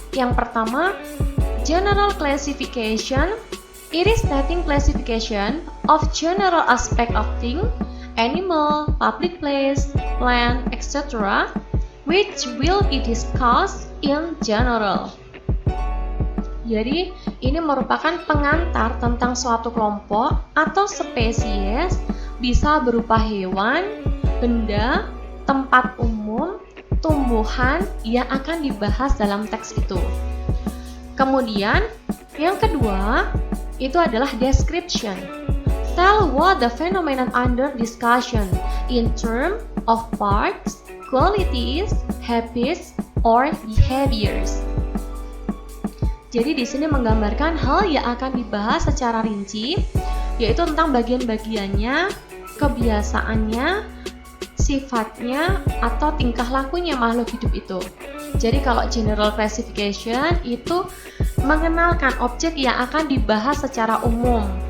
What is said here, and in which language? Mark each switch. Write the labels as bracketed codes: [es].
[id] Yang pertama, [en] general classification, it is stating classification of general aspect of thing, animal, public place, plant, etc., which will be discussed in general. [id] Jadi, ini merupakan pengantar tentang suatu kelompok atau spesies, bisa berupa hewan, benda, tempat umum, tumbuhan yang akan dibahas dalam teks itu. Kemudian, yang kedua, itu adalah description. [en] Tell what the phenomenon under discussion in terms of parts, qualities, habits, or behaviors. [id] Jadi di sini menggambarkan hal yang akan dibahas secara rinci, yaitu tentang bagian-bagiannya, kebiasaannya, sifatnya, atau tingkah lakunya makhluk hidup itu. Jadi kalau general classification itu mengenalkan objek yang akan dibahas secara umum.